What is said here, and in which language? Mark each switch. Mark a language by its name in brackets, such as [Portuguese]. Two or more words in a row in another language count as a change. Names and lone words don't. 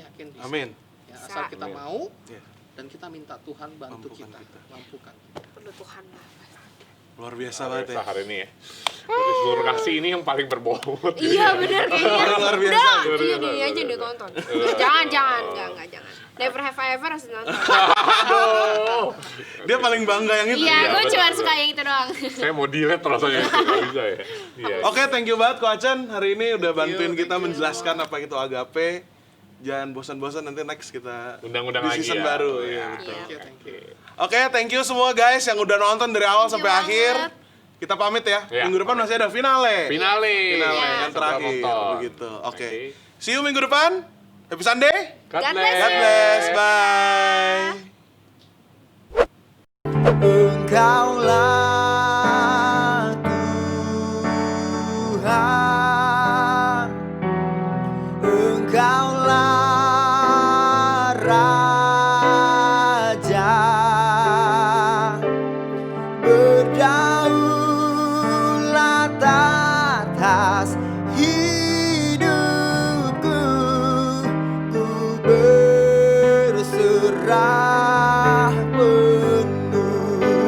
[Indonesian] Ya, asal kita Amin. mau, Iya. dan kita minta Tuhan bantu Mampukan kita, kita. mampukan. Perlu Tuhan lah. Luar biasa banget ya. hari ini ya. Berarti seluruh kasih ini yang paling berbobot. Iya benar kayaknya. Luar biasa. Udah, Luar iya biasa, nih aja luar deh biasa. tonton. Jangan, enggak jangan. [English] Never have I ever harus nonton. [Indonesian] Aduh. Dia paling bangga yang itu. Iya, gue betul, cuma betul. suka yang itu doang. Saya mau delete rasanya nggak bisa ya. Iya. Oke, [English] thank you [Indonesian] banget Ko Acen hari ini udah bantuin you, kita [English] thank you. [Indonesian] menjelaskan apa itu agape. Jangan bosan-bosan, nanti next kita Undang-undang di lagi season ya. baru. Iya. Iya, betul. [English] Thank you, thank you. [Indonesian] Oke, [English] thank you [Indonesian] semua guys yang udah nonton dari awal [English] Thank you [Indonesian] sampai akhir. banget. Kita pamit ya. Iya. Minggu depan masih ada finale. Finale. Finale Iya. yang terakhir Nonton. begitu. Oke. Oke. [English] See you [Indonesian] minggu depan. [English] Happy Sunday. God God bless. God bless. Bye. [Indonesian] Engkaulah Tuhan, Engkaulah Raja, berdaulat atas hidupku, ku berserah penuh.